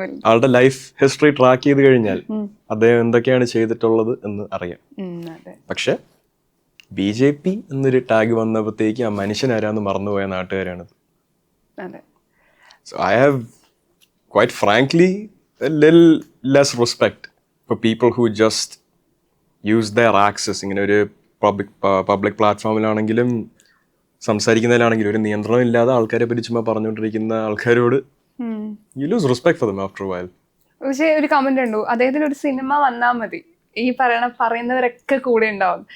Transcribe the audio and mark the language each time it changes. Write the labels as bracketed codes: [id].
[ml] ആളുടെ life history track ചെയ്ത് കഴിഞ്ഞാൽ അദ്ദേഹം എന്തൊക്കെയാണ് ചെയ്തിട്ടുള്ളത് എന്ന് അറിയാം. പക്ഷെ BJP എന്നൊരു ടാഗ് വന്നപ്പോഴത്തേക്ക് ആ മനുഷ്യൻ ആരാന്ന് മറന്നുപോയ നാട്ടുകാരാണ്. [en] So I have quite frankly a little less respect for people who just use their access. [ml] ഇങ്ങനെ ഒരു പബ്ലിക് പ്ലാറ്റ്ഫോമിലാണെങ്കിലും സംസാരിക്കുന്നതിലാണെങ്കിലും ഒരു നിയന്ത്രണം ഇല്ലാതെ ആൾക്കാരെ പറ്റി ചുമ്മാ പറഞ്ഞുകൊണ്ടിരിക്കുന്ന ആൾക്കാരോട് [en] you lose respect for them after a while. [ml] പക്ഷേ ഒരു കമന്റ് ഉണ്ടോ, അദ്ദേഹത്തിന് ഒരു സിനിമ വന്നാൽ മതി ഈ പറയുന്നവരൊക്കെ കൂടെ ഉണ്ടാവും.